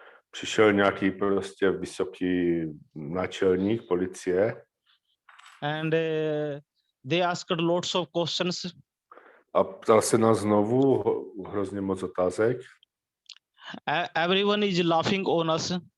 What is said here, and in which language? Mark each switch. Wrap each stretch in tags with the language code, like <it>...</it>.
<cs>Přišel nějaký prostě vysoký náčelník policie.</cs> <en>And they asked lots of questions.</en> <cs>A ptal se nás znovu hrozně moc otázek.</cs> <en>Everyone is laughing on us.</en>